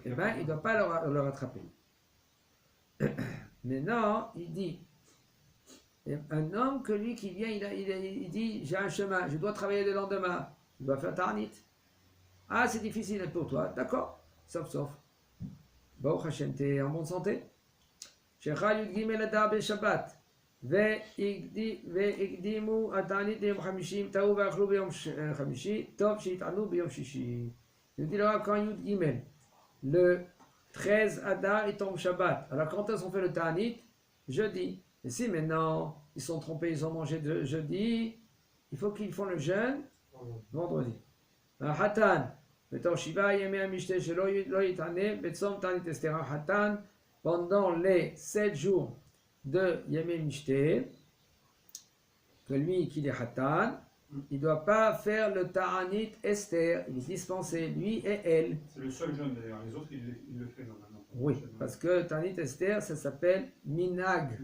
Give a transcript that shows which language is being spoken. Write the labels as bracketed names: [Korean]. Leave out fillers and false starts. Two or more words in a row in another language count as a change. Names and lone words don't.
[French] eh ben, il ne doit pas le rattraper. Maintenant, il dit, un homme que lui qui vient, il dit, j'ai un chemin, je dois travailler le lendemain, je dois faire ta'anit. Ah, c'est difficile pour toi, d'accord, sauf. [Hebrew] ברוך השם, [French] t'es en bonne santé. [Hebrew] שחל י"ג אדר שבת. והקדימו התענית ליום חמישי, אם טעו ואכלו ביום חמישי, טוב שיטענו ביום שישי. [French] Il dit là, quand [Hebrew] י"ג, [French] le 13 Adar, il tombe Shabbat. Alors quand est-ce qu'on fait le ta'anit? Jeudi. Et si maintenant, ils sont trompés, ils ont mangé de jeudi, il faut qu'ils font le jeûne vendredi. [Hebrew] Hatan, בתור 7 ימי המשתה שלא יתענה, בצום תענית אסתר החתן, [French] pendant les 7 jours de [Hebrew] ימי המשתה, [French] que lui qui est Hatan, il ne doit pas faire le [Hebrew] תענית אסתר, [French] il est dispensé, lui et elle. C'est le seul jeune d'ailleurs, les autres ils le font normalement. Oui, parce que [Hebrew] תענית אסתר, [French] ça s'appelle Minag.